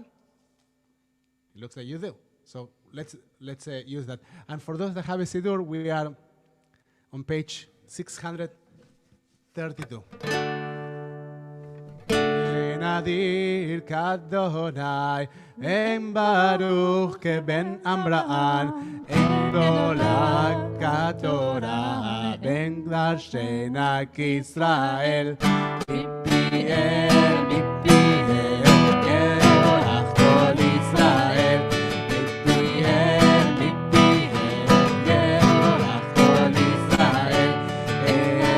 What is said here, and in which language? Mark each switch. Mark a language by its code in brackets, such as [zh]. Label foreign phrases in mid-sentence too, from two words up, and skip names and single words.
[en] It looks like you do. So let's use that. And for those that have a Siddur, we are on page 632. [he] אין אדיר כאדוני, אין ברוך כבן עמרם, אין גדולה כתורה, אין דרשניה כישראל, מפי אל, מפי אל, יבורך כל ישראל, מפי אל, מפי אל, יבורך כל ישראל, אין